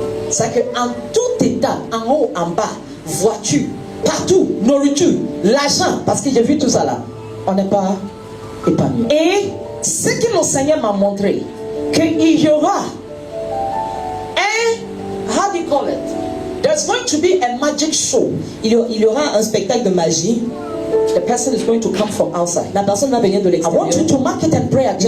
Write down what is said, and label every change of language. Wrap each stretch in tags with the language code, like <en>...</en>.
<fr>Ça que en tout état, en haut, en bas, voiture, partout, nourriture, l'argent, parce que j'ai vu tout ça là, on n'est pas épanoui. Et ce que le Seigneur m'a montré, qu'il y aura un,</fr> <en>how do you call it? There's going to be a magic show.</en> <fr>Il y aura un spectacle de magie.</fr> <en>The person is going to come from outside.</en> <fr>La personne va venir de</fr> <en>I want you</en> <fr>l'extérieur.</fr> <en>to mark it and pray against</en>